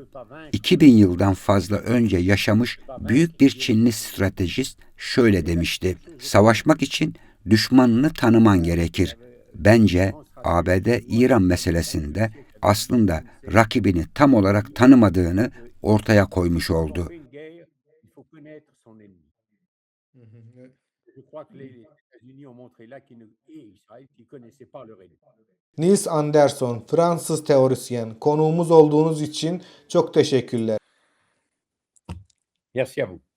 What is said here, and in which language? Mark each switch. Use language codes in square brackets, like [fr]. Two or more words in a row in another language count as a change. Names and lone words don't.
[tr] 2000 yıldan fazla önce yaşamış büyük bir Çinli stratejist şöyle demişti: savaşmak için düşmanını tanıman gerekir. Bence ABD-İran meselesinde aslında rakibini tam olarak tanımadığını ortaya koymuş oldu. [fr] une guerre, il faut connaître son ennemi. Je crois que les États-Unis ont montré là qu'ils ne et Israël qu'ils connaissaient pas leur ennemi. [tr] Niels Anderson, Fransız teorisyen. Konuğumuz olduğunuz için çok teşekkürler. [fr] Merci à vous.